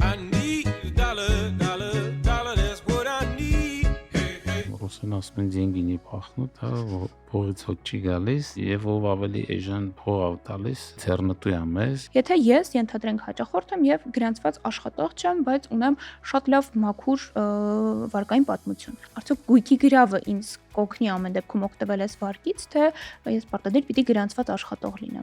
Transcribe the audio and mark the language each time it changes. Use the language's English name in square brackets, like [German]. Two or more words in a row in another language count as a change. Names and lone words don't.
[English] need a dollar, dollar, dollar, that's what I need. Hey, hey. [Armenian] Ռուսեն ասում են [Russian] деньги не пахнут, [Armenian] փողից հոտ չի գալիս, եւ ով ավելի էժան փող տալիս, ցերնտու է մեզ։ Եթե ես ենթադրենք հաճախորդ եմ եւ գրանցված աշխատող չեմ, բայց ունեմ շատ լավ մաքուր վարկային պատմություն։ Արդյոք գույքի գրավը ինձ կօգնի ամեն դեպքում օգտվել այս վարկից, թե ես պարտադիր պիտի գրանցված աշխատող լինեմ։